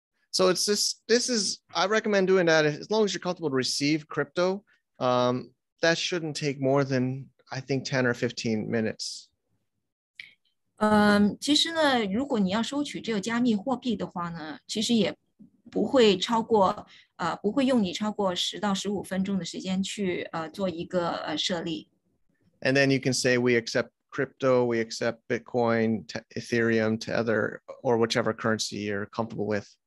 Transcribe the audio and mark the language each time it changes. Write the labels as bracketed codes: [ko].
[en] So it's this is, I recommend doing that as long as you're comfortable to receive crypto. That shouldn't take more than, I think, 10 or 15 minutes. [zh] 其实呢，如果你要收取这个加密货币的话呢，其实也不会不会用你超过10到15分钟的时间去做一个设立。 [en] And then you can say we accept crypto, we accept Bitcoin, Ethereum, Tether, or whichever currency you're comfortable with.